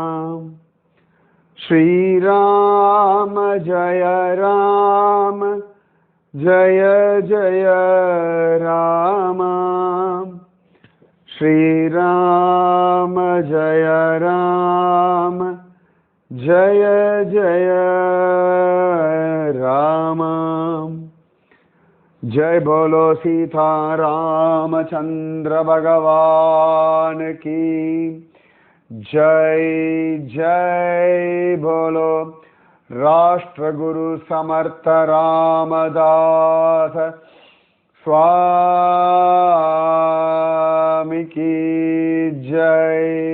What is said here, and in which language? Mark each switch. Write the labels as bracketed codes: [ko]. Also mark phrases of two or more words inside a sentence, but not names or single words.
[sa] श्रीराम जय राम जय जय राम. श्रीराम जय राम जय जय राम. [hi] जय बोलो सीता रामचंद्र भगवान की जय. जय बोलो राष्ट्रगुरु समर्थ रामदास स्वामी की जय.